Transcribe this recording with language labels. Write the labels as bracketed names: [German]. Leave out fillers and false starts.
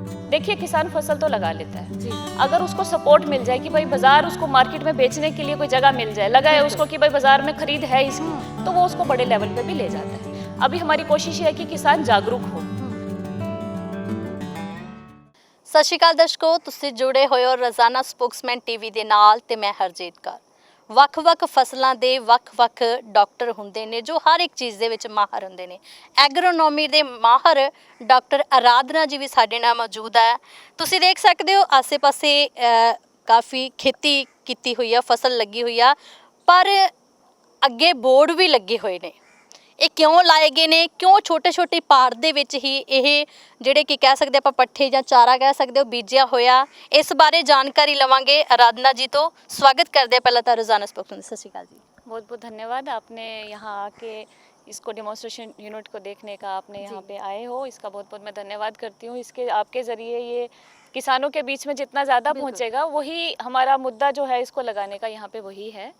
[Hindi] देखिए किसान फसल तो लगा लेता है, अगर उसको सपोर्ट मिल जाए कि भाई बाजार उसको मार्केट में बेचने के लिए कोई जगह मिल जाए, लगाए उसको कि भाई बाजार में खरीद है इसकी, तो वो उसको बड़े लेवल पे भी ले जाता है। अभी हमारी कोशिश है कि किसान जागरूक हो। [Punjabi] सत श्री अकाल दर्शकों, तुसीं जुड़े होए हो रोजाना स्पोक्समैन टीवी ਦੇ ਨਾਲ ਤੇ मैं हरजीत कौर। ਵੱਖ-ਵੱਖ ਫਸਲਾਂ ਦੇ ਵੱਖ-ਵੱਖ ਡਾਕਟਰ ਹੁੰਦੇ ਨੇ ਜੋ ਹਰ ਇੱਕ ਚੀਜ਼ ਦੇ ਵਿੱਚ ਮਾਹਰ ਹੁੰਦੇ ਨੇ। ਐਗਰੋਨੋਮੀ ਦੇ ਮਾਹਰ ਡਾਕਟਰ ਆਰਾਧਨਾ ਜੀ ਵੀ ਸਾਡੇ ਨਾਲ ਮੌਜੂਦ ਹੈ। ਤੁਸੀਂ ਦੇਖ ਸਕਦੇ ਹੋ ਆਸੇ-ਪਾਸੇ ਕਾਫੀ ਖੇਤੀ ਕੀਤੀ ਹੋਈ ਆ, ਫਸਲ ਲੱਗੀ ਹੋਈ ਆ, ਪਰ ਅੱਗੇ ਬੋਰਡ ਵੀ ਲੱਗੇ ਹੋਏ ਨੇ। ਇਹ ਕਿਉਂ ਲਾਏ ਗਏ ਨੇ, ਕਿਉਂ ਛੋਟੇ-ਛੋਟੇ ਪਾਰਟ ਦੇ ਵਿੱਚ ਹੀ ਇਹ ਜਿਹੜੇ ਕਿ ਕਹਿ ਸਕਦੇ ਆਪਾਂ ਪੱਠੇ ਜਾਂ ਚਾਰਾ ਕਹਿ ਸਕਦੇ ਹੋ ਬੀਜਿਆ ਹੋਇਆ, ਇਸ ਬਾਰੇ ਜਾਣਕਾਰੀ ਲਵਾਂਗੇ आराधना जी तो। [Hindi] स्वागत करते हैं पहला तो रोजाना स्पोक्समैन। सत श्री अकाल जी। बहुत बहुत धन्यवाद, आपने यहाँ आके इसको डेमोन्स्ट्रेशन यूनिट को देखने का आपने यहाँ पे आए हो, इसका बहुत बहुत मैं धन्यवाद करती हूँ। इसके आपके ज़रिए ये किसानों के बीच में जितना ज़्यादा पहुँचेगा वही हमारा मुद्दा जो है इसको लगाने का यहाँ पे वही है।